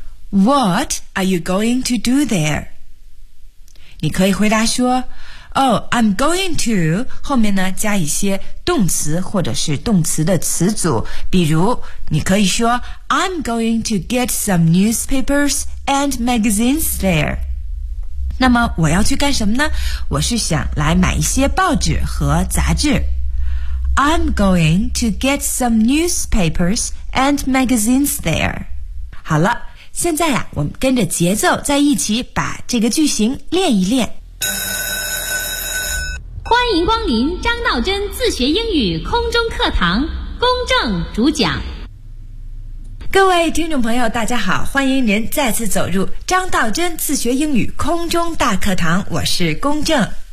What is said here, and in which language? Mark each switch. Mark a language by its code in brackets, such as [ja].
[en] What are you going to do there? [zh] 你可以回答说 [en] I'm going to [zh] 后面呢加一些动词或者是动词的词组，比如你可以说 [en] I'm going to get some newspapers and magazines there。 [zh] 那么我要去干什么呢？我是想来买一些报纸和杂志。 [en] I'm going to get some newspapers and magazines there。 [zh] 好了，现在啊，我们跟着节奏在一起把这个句型练一练。欢迎光临张道真自学英语空中课堂，公正主讲。各位听众朋友大家好，欢迎您再次走入张道真自学英语空中大课堂，我是公正。